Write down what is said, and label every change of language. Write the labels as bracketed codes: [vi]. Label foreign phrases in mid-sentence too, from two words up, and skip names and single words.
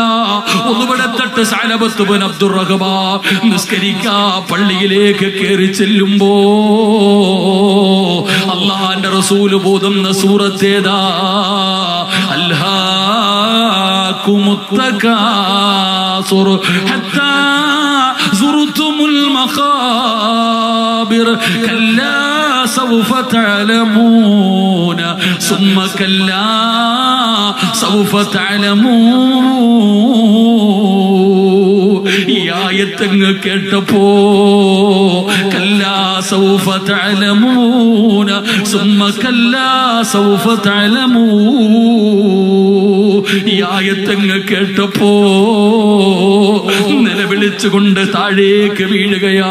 [ml] ഒന്നുപെടുത്തിട്ട് സഅലബത്ത് ബിൻ അബ്ദുറഹ്മാൻ നിസ്കരിക്കാൻ പള്ളിയിലേക്ക് കയറി ചെല്ലുമ്പോ അല്ലാഹുവിന്റെ റസൂൽ ഓതുന്ന സൂറത്തേതാ? [ar] ألهاكم التكاثر حتى زرتم المخابر كلا سوف تعلمون ثم كلا سوف [ml] تعلمون ഈ ആയത്തങ്ങ് കേട്ടപ്പോ [ar] كلا سوف تعلمون ثم كلا سوف تعلمون [ml] ഈ ആയത്തങ്ങ് കേട്ടപ്പോ നിലവിളിച്ചുകൊണ്ട് താഴേക്ക് വീഴുകയാ.